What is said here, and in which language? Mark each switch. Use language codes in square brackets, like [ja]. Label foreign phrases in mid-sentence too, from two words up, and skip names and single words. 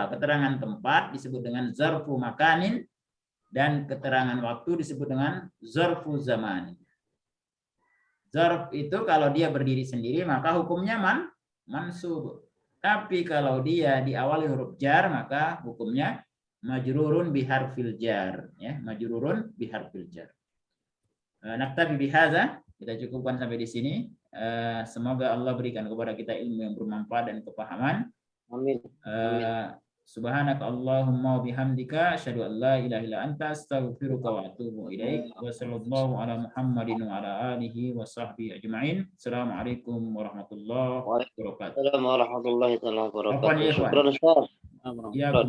[id] Keterangan tempat disebut dengan [ar] ظرف مكان [id] dan keterangan waktu disebut dengan [ar] ظرف زمان. [id] Zarf itu kalau dia berdiri sendiri maka hukumnya mansub. Tapi kalau dia diawali huruf jar maka hukumnya [ar] مجرور بحرف الجر [id] ya, [ar] مجرور بحرف الجر. نكتفي بهذا, [id] kita cukupkan sampai di sini. Semoga Allah berikan kepada kita ilmu yang bermanfaat dan kepahaman. Amin. [ar] سبحانك اللهم وبحمدك أشهد أن لا إله إلا أنت أستغفرك وأتوب إليك. وصلى الله على محمد وعلى آله وصحبه أجمعين. السلام عليكم ورحمة الله وبركاته. السلام عليكم ورحمة الله عفوا يا, wabarakatuh. ikhwan. شكرا أستاذ. [id] Ya.